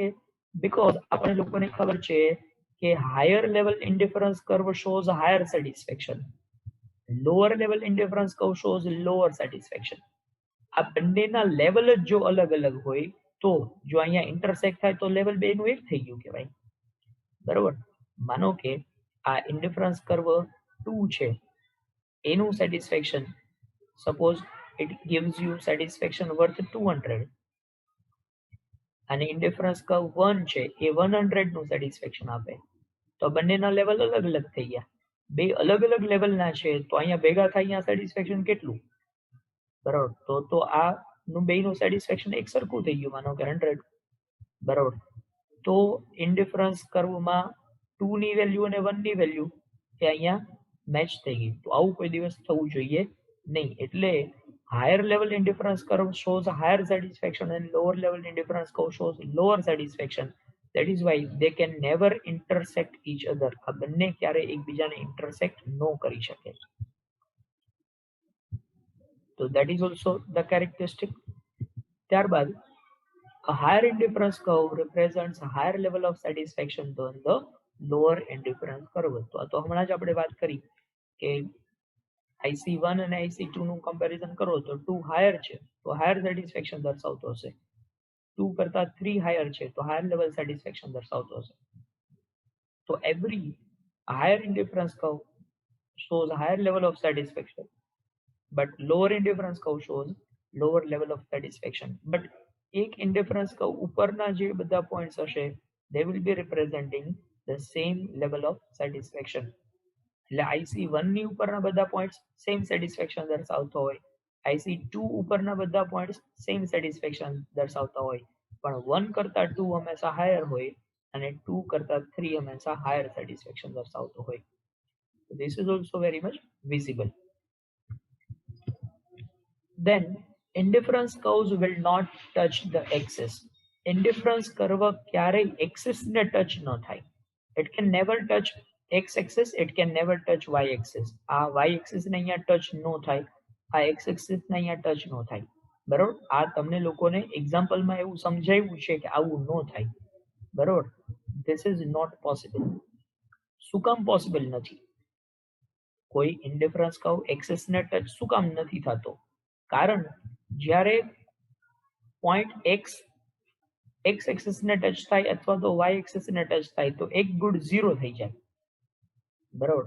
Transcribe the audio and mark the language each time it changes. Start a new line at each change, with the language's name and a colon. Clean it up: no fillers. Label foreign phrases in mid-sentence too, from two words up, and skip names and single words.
English: બીકોઝ
Gujarati: આપણે લોકોને ખબર છે કે
English: higher level indifference curve shows higher satisfaction, lower level indifference curve shows lower satisfaction.
Gujarati: આ બંનેના લેવલ જ જો અલગ અલગ હોય તો જો અહીંયા ઇન્ટરસેક્ટ થાય તો લેવલ બે નું એક થઈ ગયું કહેવાય. બરોબર? માનો કે આ
English: indifference curve
Gujarati: 2 છે, એનું સેટિસ્ફેક્શન
English: suppose it gives you satisfaction worth
Gujarati: 200 અને
English: indifference curve
Gujarati: 1 છે એ 100 નું સેટિસ્ફેક્શન આપે, તો બંનેના લેવલ અલગ અલગ થઈ ગયા. બે અલગ અલગ લેવલના છે તો અહીંયા ભેગા થાય અહીંયા સેટિસ્ફેક્શન કેટલું? બરાબર? તો આ નું બેનું સેટિસ્ફેક્શન એક સરખું થઈ ગયું, માનો કે 100. બરાબર? તો
English: indifference curveમાં
Gujarati: 2 ની વેલ્યુ અને 1 ની વેલ્યુ એ અહીંયા મેચ થઈ ગઈ. તો આવું કોઈ દિવસ થવું જોઈએ નહીં. એટલે
English: higher level indifference curve shows higher satisfaction and lower level indifference curve shows lower satisfaction. That is why they can never intersect each other.
Gujarati: આ બંને ક્યારે એકબીજાને ઇન્ટરસેક્ટ ન કરી શકે.
English: So that is also the characteristic. ત્યારબાદ a higher indifference curve represents a higher level of satisfaction than the lower indifference curve.
Gujarati: તો હમણાં જ આપણે વાત કરી કે IC1 અને IC2 નું કમ્પેરિઝન કરો તો 2 હાયર છે તો
English: higher satisfaction
Gujarati: દર્શાવતો હશે, 2 કરતા 3 હાયર છે તો
English: higher level satisfaction
Gujarati: દર્શાવતો હશે.
English: તો every higher indifference curve shows higher level of satisfaction, but lower indifference curve shows lower level of satisfaction. But એક indifference curve
Gujarati: ઉપરના જે બધા પોઈન્ટ્સ હશે
English: they will be representing the same level of satisfaction.
Gujarati: એટલે IC1 ની ઉપરના બધા પોઈન્ટ્સ
English: same satisfaction
Gujarati: દર્શાવતો હોય, IC2 ઉપરના બધા પોઈન્ટ્સ
English: same satisfaction
Gujarati: દર્શાવતા હોય, પણ 1 કરતા 2 હંમેશા હાયર હોય અને 2 કરતા 3 હંમેશા
English: higher satisfaction
Gujarati: દર્શાવતો હોય.
English: This is also very much visible. Then indifference curves will not touch the axis. Indifference curve
Gujarati: ક્યારેય axis ને ટચ ન થાય.
English: It can never touch x axis, it can never touch y axis.
Gujarati: આ y axis ને અહીંયા ટચ ન થાય, આ x axis ને અહીંયા ટચ ન થાય. બરોબર? આ તમને લોકોને એક્ઝામ્પલમાં એવું સમજાવ્યું છે કે આવું ન થાય. બરોબર?
English: This is not possible.
Gujarati: શું કામ પોસિબલ નથી? કોઈ
English: indifference curve
Gujarati: એક્સિસ ને ટચ શું કામ નથી થતો? કારણ જ્યારે પોઈન્ટ x એક્સિસ ને ટચ થાય અથવા તો y એક્સિસ ને ટચ થાય તો એક ગુડ 0 થઈ જાય.